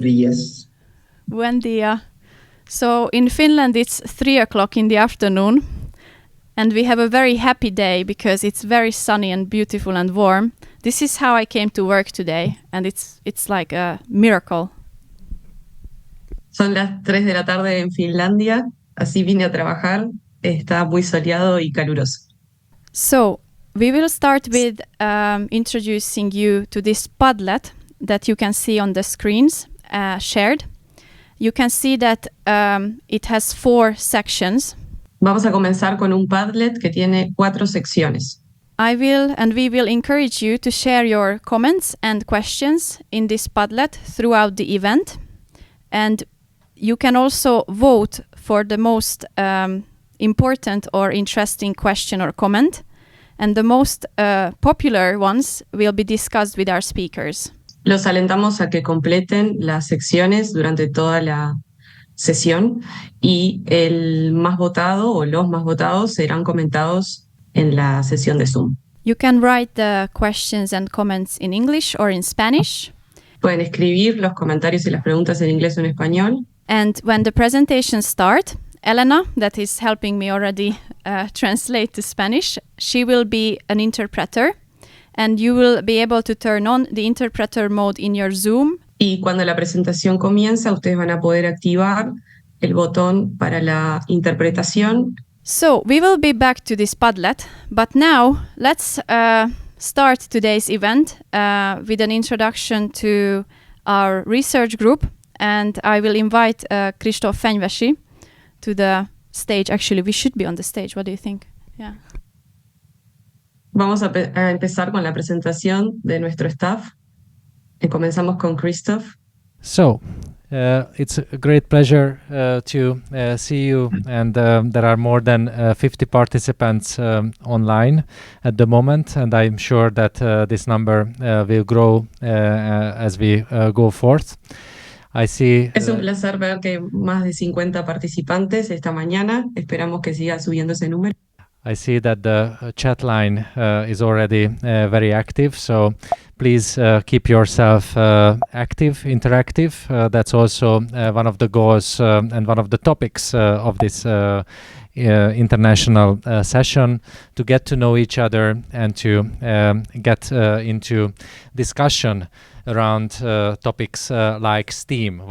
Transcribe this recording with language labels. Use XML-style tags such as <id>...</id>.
<es>días. Buen dia.</es> <en>So in Finland it's 3 o'clock in the afternoon, and we have a very happy day because it's very sunny and beautiful and warm. This is how I came to work today, and it's like a miracle.</en> <es>Son las 3 de la tarde en Finlandia, así vine a trabajar. Está muy soleado y caluroso.</es> <en>So we will start with introducing you to this Padlet that you can see on the screens shared. You can see that it has 4 sections.</en> <es>Vamos a comenzar con un Padlet que tiene 4 secciones.</es> <en>We will encourage you to share your comments and questions in this Padlet throughout the event. And you can also vote for the most important or interesting question or comment. And the most popular ones will be discussed with our speakers.</en> <es>Los alentamos a que completen las secciones durante toda la sesión y el más votado o los más votados serán comentados en la sesión de Zoom.</es> <en>You can write the questions and comments in English or in Spanish.</en> <es>Pueden escribir los comentarios y las preguntas en inglés o en español.</es> <en>And when the presentations start, Elena, that is helping me already translate to Spanish, she will be an interpreter. And you will be able to turn on the interpreter mode in your Zoom.</en> <es>Y cuando la presentación comienza, ustedes van a poder activar el botón para la interpretación.</es> <en>So we will be back to this Padlet, but now let's start today's event with an introduction to our research group. And I will invite Kristof Fenyvesi to the stage. Actually, we should be on the stage. What do you think? Yeah.</en> <es>Vamos a empezar con la presentación de nuestro staff. Comenzamos con Kristof.</es> <en>So, it's a great pleasure to see you, and there are more than 50 participants online at the moment, and I'm sure that this number will grow as we go forth. I see.</en> <es>Es un placer ver que hay más de 50 participantes esta mañana. Esperamos que siga subiendo ese número.</es> <en>I see that the chat line is already very active, so please keep yourself active, interactive. That's also one of the goals and one of the topics of this international session, to get to know each other and to get into discussion around topics like STEAM.</en>